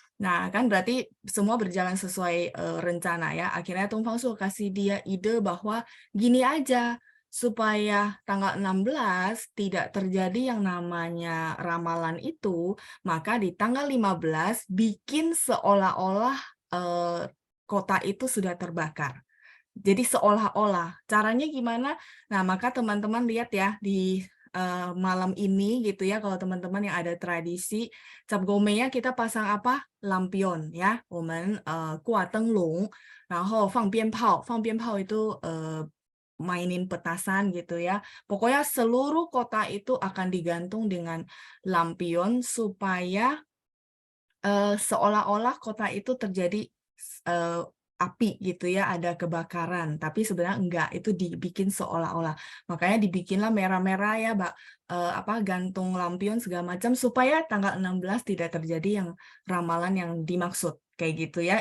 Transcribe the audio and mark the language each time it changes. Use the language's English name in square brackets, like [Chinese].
[Indonesian] Nah kan berarti semua berjalan sesuai rencana ya, akhirnya Tung Fang Suo kasih dia ide bahwa gini aja, supaya tanggal 16 tidak terjadi yang namanya ramalan itu, maka di tanggal 15 bikin seolah-olah kota itu sudah terbakar. Jadi seolah-olah. Caranya gimana? Nah, maka teman-teman lihat ya di malam ini gitu ya, kalau teman-teman yang ada tradisi Cap Gome-nya kita pasang apa? Lampion ya. [Chinese] 我们 挂灯笼，然后放鞭炮，放鞭炮 [Indonesian] itu mainin petasan gitu ya. Pokoknya seluruh kota itu akan digantung dengan lampion supaya seolah-olah kota itu terjadi api gitu ya, ada kebakaran. Tapi sebenarnya enggak, itu dibikin seolah-olah. Makanya dibikinlah merah-merah ya, Mbak, apa gantung lampion segala macam supaya tanggal 16 tidak terjadi yang ramalan yang dimaksud. Kayak gitu ya.